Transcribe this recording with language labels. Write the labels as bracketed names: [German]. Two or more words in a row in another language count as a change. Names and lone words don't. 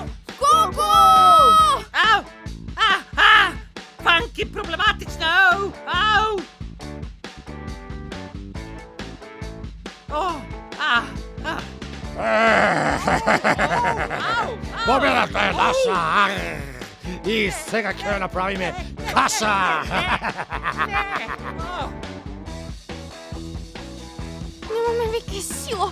[Macedonian] Колку! Ау, фанки проблематично, ау! Победата е наша! И сега ќе ја направиме каша! Немаме веќе сила.